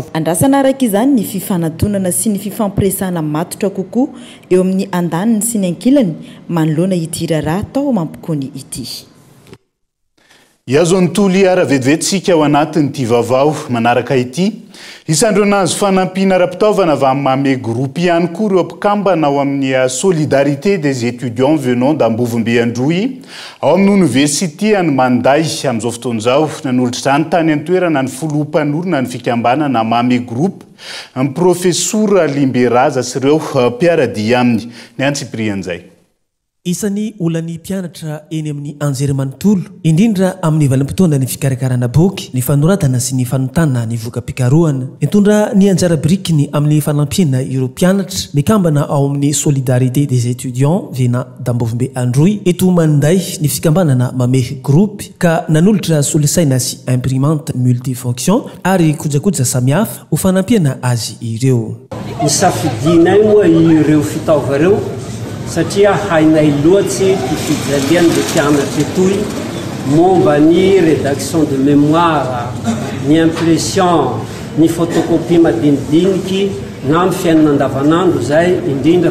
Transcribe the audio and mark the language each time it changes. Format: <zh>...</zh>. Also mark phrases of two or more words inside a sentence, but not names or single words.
<mg>andrasana araka izany ny fifanadonana sy ny fifampiresana matotra kokoa eo amin'ny andaniny sy ny ankilany manoloana ity raharaha tao mampikony ity iazo nytoly ara-vetivetsika ao anatin'ity vaovao manaraka ity isandro anazy fanampiana ara-pitaovana avy amin'ny mame groupe ihany koa ireo mpikambana ao amin'ny solidarité des étudiants venant d'Ambovombe Androy ao amin'ny université any Manday amin'izao fotoan'izao nanolotra izany tany an-toerana ny filoham-panorona ny fikambanana mame groupe ny professeur Limberaza sy ireo mpiaradia aminy ny antsiprian'izay isan'ny olany mpianatra eny amin'ny anjerimanontolo indrindra amin'ny valim-potoana ny fikarakarana boky ny fanoratana sy ny fanotana ny voka-pikarohana mitondra ny anjara birikiny amin'ny fanampiana ireo mpianatra mikambana ao amin'ny solidarité des étudiants venant d'Ambovombe Androy eto Manday ny fikambanana mame groupe ka nanolotra solosaina sy</mg> <fr>imprimante multifonction</fr> <mg>ary kojakoja samihafa ho fanampiana azy ireo nisafidinay moa ireo fitaova reo satria hainay loatsy ifijaliany le mpianatra etoy momba ny</mg> <fr>rédaction de mémoire</fr> <mg>ny impression ny photocopie madinidiniky na ny fiainana andavanandro zay indrindra</mg>